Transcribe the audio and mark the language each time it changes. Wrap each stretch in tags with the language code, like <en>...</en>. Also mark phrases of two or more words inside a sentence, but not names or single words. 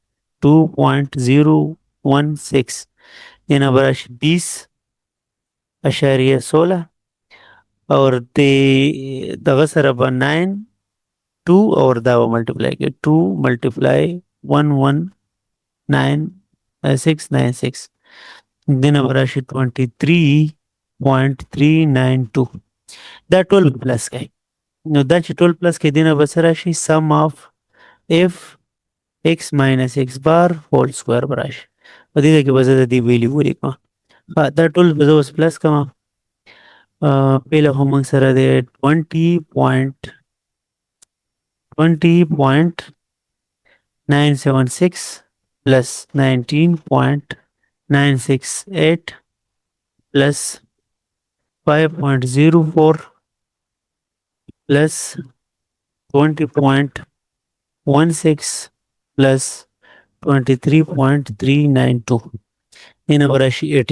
<ps>2.016 دینه به راشي 20.16 اور دغه سره به 9 2 اور دا به ملټیپلای کوي 2 ملټیپلای 119.696 دینه به راشي 23.392 دا ټول پلس کوي نو دا چې ټول پلس کې دینه به څه راشي</ps> <en>sum of of x minus x bar whole square</en> <ps>به راشي په دې کې به زه د دې ویلیو ولیکم دا ټول به زه اوس پلس کوم پهله خو موږ سره د</ps> <en>20.976 plus 19.968 plus 5.04 plus 20.16 plus 23.392</en> <ps>دینه به راشي</ps>